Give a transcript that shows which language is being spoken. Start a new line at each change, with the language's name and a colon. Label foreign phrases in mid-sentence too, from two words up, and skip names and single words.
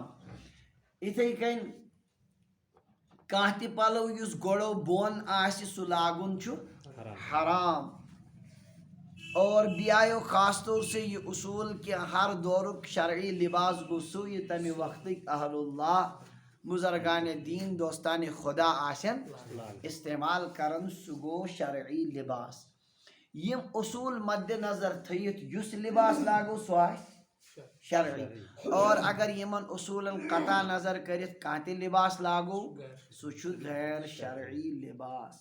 Kashmiri: یِتھَے کٔنۍ کانٛہہ تہِ پلو یُس گۄڈو بۄن آسہِ سُہ لاگُن چھُ حرام. اور بیٚیہِ آیو
Urdu: خاص طور سے یہ اصوٗل کہ
Kashmiri: ہر دورُک شرعی لباس گوٚو سُہ یہِ تمہِ وقتٕکۍ اہل اللہ بزرگان دین دوستان خدا آسن استعمال کرن، سہ گو شرعی لباس. یم اصول مد نظر تھیت یس لباس لاگو سہ آسہِ شرعی، اور اگر یمن اصولن قطع نظر کرت کانٛہہ تہِ لباس لاگو سہ چھُ غیر شرعی لباس.